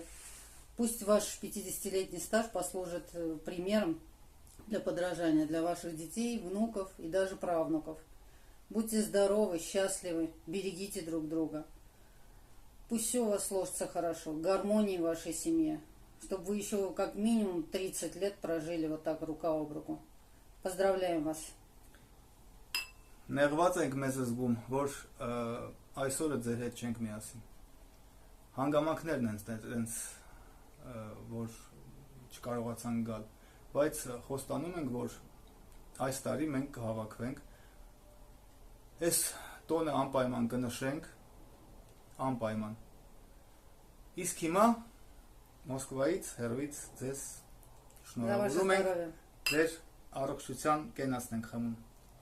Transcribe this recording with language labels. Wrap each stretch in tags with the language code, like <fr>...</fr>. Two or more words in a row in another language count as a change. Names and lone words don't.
<ru>Пусть ваш 50-летний стаж послужит примером для подражания для ваших детей, внуков и даже правнуков. Будьте здоровы, счастливы, берегите друг друга. Пусть все у вас сложится хорошо, гармонии в вашей семье, чтобы вы еще как минимум 30 лет прожили вот так рука об руку. Поздравляем вас.</ru> <hy>Նեղված ենք մեզ զգում, որ այսօրը ձեր հետ չենք միասին։ Հանգամանքներն են այդպես, որ չկարողացան գալ, բայց խոստանում ենք, որ այս տարի մենք կհավաքվենք։ Այս տոնը անպայման կնշենք, անպայման։ Իսկ հիմա Մոսկվայից, հեռվից ձեզ շնորհավորում ենք, ձեր առողջության կենացն ենք խմում։</hy>